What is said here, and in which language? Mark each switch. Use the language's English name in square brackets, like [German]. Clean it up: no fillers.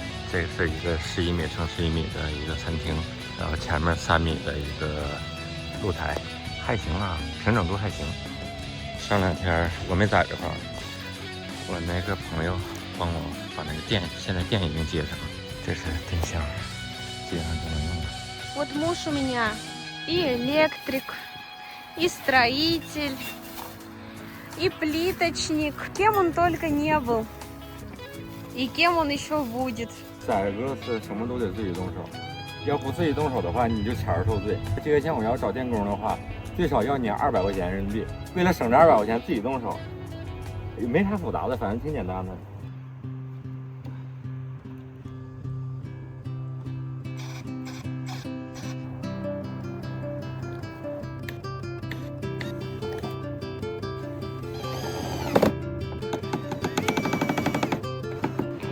[Chinese] 這個是一個11米乘11米的一個餐廳，然後前面3米的一個露台，還行啊，平整度還行。上2天我沒在這塊兒，我那個朋友幫我把那個電，現在電已經接上了，這是電箱，接上就能用了。 [Russian] Вот муж у меня и электрик, и строитель, и плиточник, кем он только не был, и кем он еще будет. [Chinese] 再一個是什麼都得自己動手，要不自己动手的话，你就钱儿受罪。这个像我要找电工的话，最少要你200块钱人民币。为了省这200块钱，自己动手，也没啥复杂的，反正挺简单的。